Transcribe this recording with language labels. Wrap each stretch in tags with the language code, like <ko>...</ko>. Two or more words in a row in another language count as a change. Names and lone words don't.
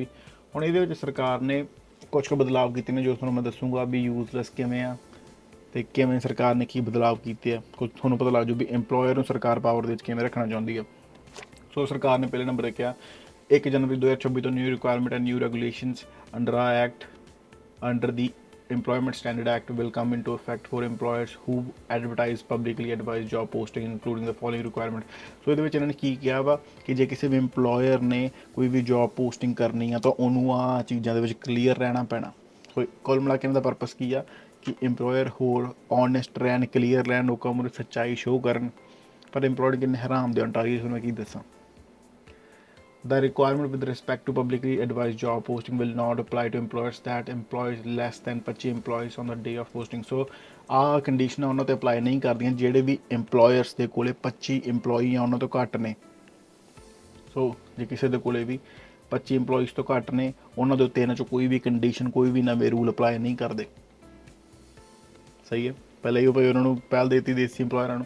<pa>ਹੁਣ ਇਹਦੇ ਵਿੱਚ ਸਰਕਾਰ ਨੇ ਕੁਛ ਕੁ ਬਦਲਾਵ ਕੀਤੇ ਨੇ, ਜੋ ਤੁਹਾਨੂੰ ਮੈਂ ਦੱਸੂਗਾ ਵੀ ਯੂਜ਼ਲੈਸ ਕਿਵੇਂ ਆ ਤੇ ਕਿਵੇਂ ਸਰਕਾਰ ਨੇ ਕੀ ਬਦਲਾਵ ਕੀਤੇ ਆ। ਕੁਝ ਤੁਹਾਨੂੰ ਪਤਾ ਲੱਗ ਜੂ ਵੀ ਇੰਪਲੋਇਰ ਨੂੰ ਸਰਕਾਰ ਪਾਵਰ ਦੇ ਵਿੱਚ ਕਿਵੇਂ ਰੱਖਣਾ ਚਾਹੁੰਦੀ ਆ। ਸੋ ਸਰਕਾਰ ਨੇ ਪਹਿਲੇ ਨੰਬਰ 'ਤੇ ਕਿਹਾ 1 ਜਨਵਰੀ 2026 ਤੋਂ</pa> <en>new requirement and new regulations under a act under the Employment Standard Act will come into effect for employers who advertise publicly advertised job posting including the following requirement। ਸੋ ਇਹਦੇ ਵਿੱਚ ਇਹਨਾਂ ਨੇ ਕੀ ਕਿਹਾ ਵਾ ਕਿ ਜੇ ਕਿਸੇ ਵੀ ਇੰਪਲੋਇਰ ਨੇ ਕੋਈ ਵੀ ਜੌਬ ਪੋਸਟਿੰਗ ਕਰਨੀ ਆ ਤਾਂ ਉਹਨੂੰ ਆਹ ਚੀਜ਼ਾਂ ਦੇ ਵਿੱਚ ਕਲੀਅਰ ਰਹਿਣਾ ਪੈਣਾ। ਸੋ ਕੁੱਲ ਮਿਲਾ ਕੇ ਇਹਨਾਂ ਦਾ ਪਰਪਸ ਕੀ ਆ ਕਿ ਇੰਪਲੋਇਰ ਹੋਰ ਓਨੈਸਟ ਰਹਿਣ, ਕਲੀਅਰ ਰਹਿਣ, ਲੋਕਾਂ ਮੂਹਰੇ ਸੱਚਾਈ ਸ਼ੋਅ ਕਰਨ। ਪਰ ਇੰਪਲੋਇਰ ਕਿੰਨੇ ਹਰਾਮ ਦੇ ਅੰਟਾਰੀਓ, ਤੁਹਾਨੂੰ ਮੈਂ ਕੀ ਦੱਸਾਂ। The requirement with respect to publicly advised job posting will not apply to employers that employs less than 25 employees on the day of posting।</en> <pa>So ਆਹ ਕੰਡੀਸ਼ਨਾਂ ਉਹਨਾਂ 'ਤੇ ਅਪਲਾਈ ਨਹੀਂ ਕਰਦੀਆਂ ਜਿਹੜੇ ਵੀ ਇੰਪਲੋਇਰਸ ਦੇ ਕੋਲੇ 25 ਇੰਪਲੋਈ ਆ, ਉਹਨਾਂ ਤੋਂ ਘੱਟ ਨੇ। ਸੋ ਜੇ ਕਿਸੇ ਦੇ ਕੋਲੇ ਵੀ 25 ਇੰਪਲੋਈਜ਼ ਤੋਂ ਘੱਟ ਨੇ, ਉਹਨਾਂ ਦੇ ਉੱਤੇ ਇਹਨਾਂ 'ਚੋਂ ਕੋਈ ਵੀ ਕੰਡੀਸ਼ਨ, ਕੋਈ ਵੀ ਨਵੇਂ ਰੂਲ ਅਪਲਾਈ ਨਹੀਂ ਕਰਦੇ। ਸਹੀ ਹੈ, ਪਹਿਲਾਂ ਹੀ ਉਹ ਭਾਈ ਉਹਨਾਂ ਨੂੰ ਪਹਿਲ ਦੇਤੀ ਦੇਸੀ ਇੰਪਲੋਇਰਾਂ ਨੂੰ।</pa>